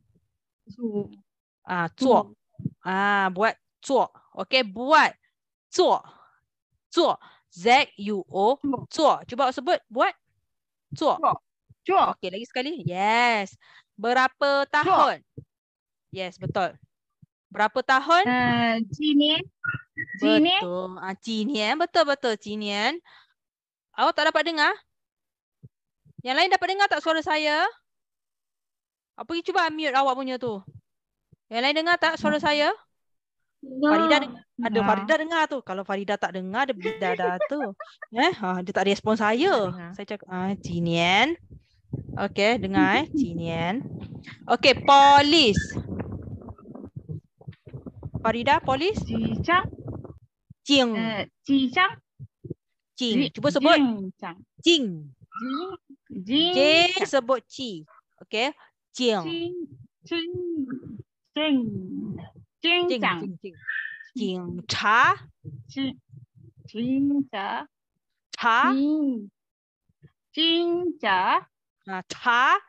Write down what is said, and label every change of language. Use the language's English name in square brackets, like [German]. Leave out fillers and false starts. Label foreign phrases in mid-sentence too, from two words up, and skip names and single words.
[Malay] Zuo. Buat zuo. Okey, buat zuo. Zuo. Z U O zuo. Cuba sebut buat zuo. Okey, lagi sekali. Yes. Berapa tahun? Yes, betul. Berapa tahun? [Chinese] 几年. [Malay] Betul. [Chinese] 几年. [Malay] Betul-betul [Chinese] 几年. [Malay] Awak tak dapat dengar? Yang lain dapat dengar tak suara saya? Pergi cuba unmute awak punya tu. Yang lain dengar tak suara saya? Farida dengar. Ada Farida dengar tu. Kalau Farida tak dengar, dia dah tu. Dia tak respon saya. Saya cakap [Chinese] 几年. [Malay] Okey, dengar [Chinese] 几年. [Malay] Okey, polis. Farida, polis? [Chinese] 几张. Jing. 几张. Jing. [Malay] Cuba sebut. Jing. Jing sebut ci. Okey. Jing. [Chinese] Jing. Cha. Cha.